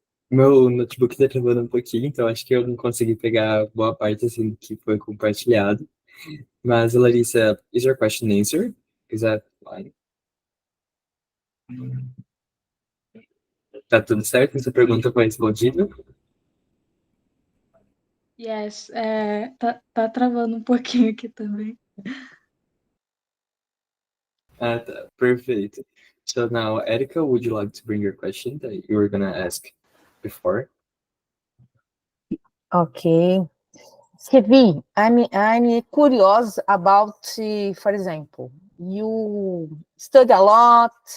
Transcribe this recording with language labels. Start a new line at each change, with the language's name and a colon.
Portuguese: Meu notebook tá travando um pouquinho, então acho que eu não consegui pegar boa parte assim do que foi compartilhado.
English: Mas, Larissa, is your question answered? Is that fine?
Portuguese: Tá tudo certo? Essa pergunta foi respondida? Yes, tá travando um pouquinho aqui também. Ah, tá. Perfeito.
English: So now, Erica, would you like to bring your question that you were gonna ask before? Okay. Kevi, I'm curious about, for example, you study a lot.